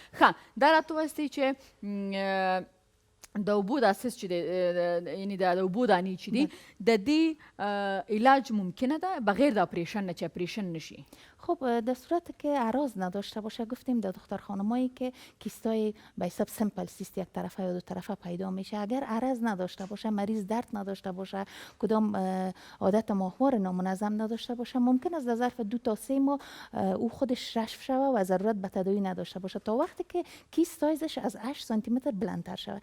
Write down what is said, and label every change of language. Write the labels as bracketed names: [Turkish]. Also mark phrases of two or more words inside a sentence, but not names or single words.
[Pashto] ښه دا راته وایستئ چې د اوبو دا سیست چې دی یعنی د اوبو دانې چې دي د دې علاج ممکنه ده بغیر د اپریشن نه چې اپریشن نشي؟ [Persian] خب در صورت که اعراض نداشته باشه، گفتیم در دختر خانمایی که کیستای به حساب سیمپل سیست یک طرفه یا دو طرفه پیدا میشه، اگر اعراض نداشته باشه، مریض درد نداشته باشه، کدام عادت ماهوار نامنظم نداشته باشه، ممکن است در ظرف 2 تا 3 ماه او خودش رشف شود و ضرورت به تداوی نداشته باشه تا وقتی که کیست سایزش از 8 سانتی متر بلندتر شود.